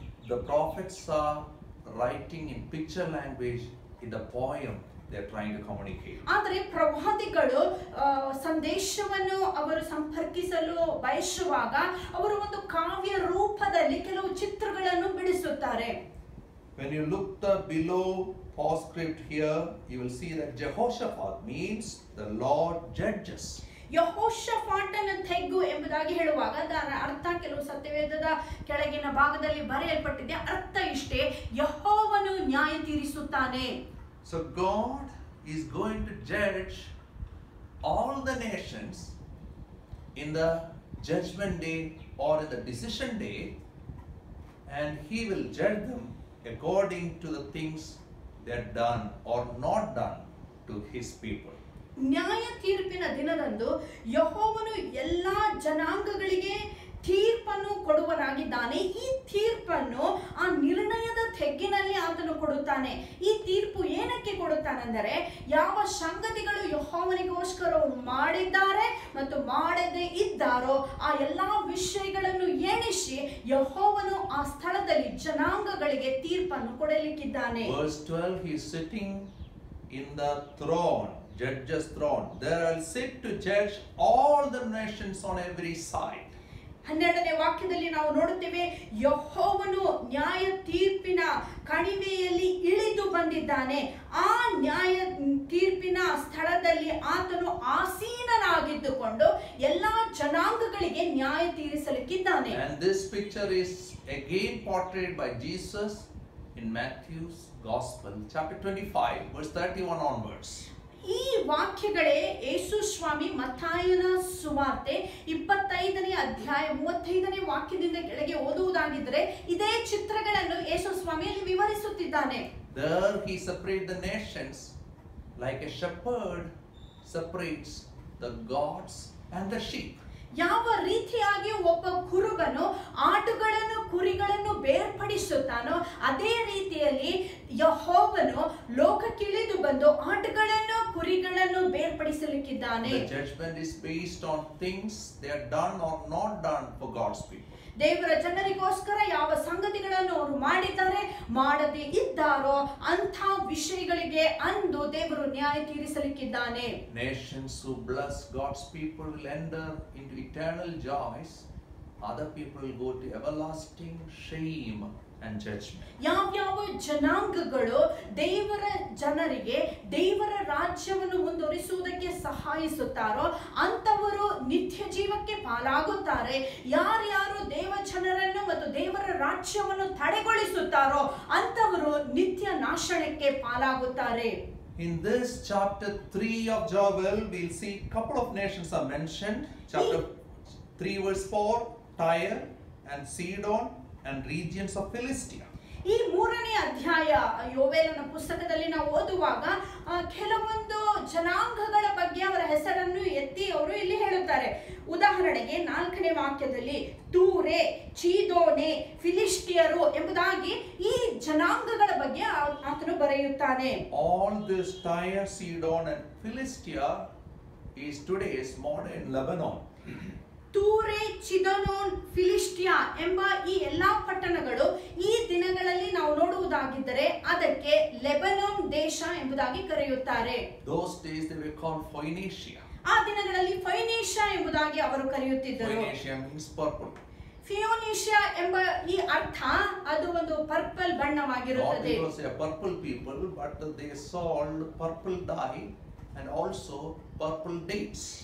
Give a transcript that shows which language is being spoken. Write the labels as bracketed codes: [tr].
[en] The prophets are writing in picture language in the poem they are trying to communicate. [kn] ಆದರೆ ಪ್ರವಾದಿಗಳು ಸಂದೇಶವನ್ನು ಅವರು ಸಂಪರ್ಕಿಸಲು ಬಯಸುವಾಗ ಅವರು ಒಂದು ಕಾವ್ಯ ರೂಪದಲ್ಲಿ ಕೆಲವು ಚಿತ್ರಗಳನ್ನು ಬಿಡಿಸುತ್ತಾರೆ. [en] When you look the below postscript here, you will see that Jehoshaphat means the Lord judges. [kn] ಯೆಹೋಷಾಫಾಟನ ತೆಗ್ಗು ಎಂಬುದಾಗಿ ಹೇಳುವಾಗ ಅದರ ಅರ್ಥ ಕೆಲವು ಸತ್ಯವೇದದ ಕೆಳಗಿನ ಭಾಗದಲ್ಲಿ ಬರೆಯಲ್ಪಟ್ಟಿದೆ. ಅರ್ಥ ಇಷ್ಟೇ, ಯೆಹೋವನು ನ್ಯಾಯ ತೀರಿಸುತ್ತಾನೆ. [en] So God is going to judge all the nations in the judgment day or in the decision day, and he will judge them according to the things they have done or not done to his people. [kn] ನ್ಯಾಯ ತೀರ್ಪಿನ ದಿನದಂದು ಯೆಹೋವನು ಎಲ್ಲಾ ಜನಾಂಗಗಳಿಗೆ ತೀರ್ಪನ್ನು ಕೊಡುವನಾಗಿದ್ದಾನೆ. ಈ ತೀರ್ಪನ್ನು ಆ ನಿರ್ಣಯದ ತೆಗ್ಗಿನಲ್ಲಿ ಆತನು ಕೊಡುತ್ತಾನೆ. ಈ ತೀರ್ಪು ಏನಕ್ಕೆ ಕೊಡುತ್ತಾನೆಂದರೆ, ಯಾವ ಸಂಗತಿಗಳು ಯೆಹೋವನಿಗೋಸ್ಕರ ಮಾಡಿದ್ದಾರೆ ಮತ್ತು ಮಾಡದೇ ಇದ್ದಾರೋ ಆ ಎಲ್ಲಾ ವಿಷಯಗಳನ್ನು ಎಣಿಸಿ ಯೆಹೋವನು ಆ ಸ್ಥಳದಲ್ಲಿ ಜನಾಂಗಗಳಿಗೆ ತೀರ್ಪನ್ನು ಕೊಡಲಿಕ್ಕಿದ್ದಾನೆ. [en] Verse 12, he is sitting in the throne, judge's throne. There I'll sit to judge all the nations on every side. [kn] 12ನೇ ವಾಕ್ಯದಲ್ಲಿ ನಾವು ನೋಡುತ್ತೇವೆ, ಯೆಹೋವನು ನ್ಯಾಯ ತೀರ್ಪಿನ ಕಣಿವೆಯಲ್ಲಿ ಇಳಿದು ಬಂದಿದ್ದಾನೆ. ಆ ನ್ಯಾಯ ತೀರ್ಪಿನ ಸ್ಥಳದಲ್ಲಿ ಆತನು ಆಸೀನನಾಗಿದ್ದುಕೊಂಡು ಎಲ್ಲಾ ಜನಾಂಗಗಳಿಗೆ ನ್ಯಾಯ ತೀರಿಸಲಿಕ್ಕಿದ್ದಾನೆ. [en] And this picture is again portrayed by Jesus in Matthew's Gospel, chapter 25, verse 31 onwards. [kn] ಈ ವಾಕ್ಯಗಳೇ ಯೇಸು ಸ್ವಾಮಿ ಮತ್ತಾಯನ ಸುವಾರ್ತೆ 25ನೇ ಅಧ್ಯಾಯ 35ನೇ ವಾಕ್ಯದಿಂದ ಕೆಳಗೆ ಓದುವುದಾಗಿದ್ದರೆ ಇದೇ ಚಿತ್ರಗಳನ್ನು ಯೇಸು ಸ್ವಾಮಿಯಲ್ಲಿ ವಿವರಿಸುತ್ತಿದ್ದಾನೆ. [en] There he separates the nations like a shepherd separates the goats and the sheep. [kn] ಯಾವ ರೀತಿಯಾಗಿ ಒಬ್ಬ ಕುರುಬನು ಆಡುಗಳನ್ನು ಕುರಿಗಳನ್ನು ಬೇರ್ಪಡಿಸುತ್ತಾನೋ ಅದೇ ರೀತಿಯಲ್ಲಿ ಯೆಹೋವನು ಲೋಕಕ್ಕಿಳಿದು ಬಂದು ಆಡುಗಳನ್ನು ಕುರಿಗಳನ್ನು ಬೇರ್ಪಡಿಸಲಿಕ್ಕಿದ್ದಾನೆ. [en] The judgment is based on things they are done or not done for God's people. [kn] ದೇವರ ಜನರಿಗೋಸ್ಕರ ಯಾವ ಸಂಗತಿಗಳನ್ನು ಅವರು ಮಾಡಿದ್ದಾರೆ, ಮಾಡದೇ ಇದ್ದಾರೋ ಅಂಥ ವಿಷಯಗಳಿಗೆ ಅಂದು ದೇವರು ನ್ಯಾಯ ತೀರಿಸಲಿಕ್ಕಿದ್ದಾನೆ. [en] Nations who bless God's people will enter into eternal joys. Other people will go to everlasting shame and judgment. [kn] ಯಾವ್ಯಾವ ಜನಾಂಗಗಳು ದೇವರ ಜನರಿಗೆ ದೇವರ ರಾಜ್ಯವನ್ನು ಮುಂದುವರಿಸುವುದಕ್ಕೆ ಸಹಾಯಿಸುತ್ತಾರೋ ಅಂತವರು ನಿತ್ಯ ಜೀವಕ್ಕೆ ಪಾಲಾಗುತ್ತಾರೆ. ಯಾರ್ಯಾರು ದೇವ ಜನರನ್ನು ಮತ್ತು ದೇವರ ರಾಜ್ಯವನ್ನು ತಡೆಗೊಳಿಸುತ್ತಾರೋ ಅಂತವರು ನಿತ್ಯ ನಾಶನಕ್ಕೆ ಪಾಲಾಗುತ್ತಾರೆ. [en] In this chapter 3 of Joel, we'll see a couple of nations are mentioned. Chapter 3 verse 4, Tyre and Sidon and regions of Philistia. [kn] ಈ 3ನೇ ಅಧ್ಯಾಯ ಯೋವೇಲನ ಪುಸ್ತಕದಲ್ಲಿ ನಾವು ಓದುವಾಗ ಕೆಲವೊಂದು ಜನಾಂಗಗಳ ಬಗ್ಗೆ ಅವರ ಹೆಸರನ್ನು ಎತ್ತಿ ಅವರು ಇಲ್ಲಿ ಹೇಳುತ್ತಾರೆ. ಉದಾಹರಣೆಗೆ 4ನೇ ವಾಕ್ಯದಲ್ಲಿ ತೂರೆ, ಚೀದೋನೆ, ಫಿಲಿಸ್ಟಿಯರು ಎಂಬುದಾಗಿ ಈ ಜನಾಂಗಗಳ ಬಗ್ಗೆ ಆತನು ಬರೆಯುತ್ತಾನೆ. [en] All this Tyre, Sidon and Philistia is today's modern Lebanon. [kn] ತೂರೆ, ಚಿದೋನ್, ಫಿಲಿಸ್ಟಿಯಾ ಎಂಬ ಈ ಎಲ್ಲಾ ಪಟ್ಟಣಗಳು ಈ ದಿನಗಳಲ್ಲಿ ನಾವು ನೋಡುವುದಾಗಿದ್ದರೆ ಅದಕ್ಕೆ ಲೆಬನೋನ್ ದೇಶ ಎಂಬುದಾಗಿ ಕರೆಯುತ್ತಾರೆ. [en] Those days they were called Phoenicia. [kn] ಆ ದಿನಗಳಲ್ಲಿ ಫೈನೇಷಿಯಾ ಎಂಬುದಾಗಿ ಅವರು ಕರೆಯುತ್ತಿದ್ದರು. [en] Phoenicia means purple. [kn] ಫಿಯೋನಿಷಿಯಾ ಎಂಬ ಈ ಅರ್ಥ ಅದು ಒಂದು ಪರ್ಪಲ್ ಬಣ್ಣವಾಗಿರುತ್ತದೆ. [en] Not because they are purple people, but they sold purple dye and also purple dates.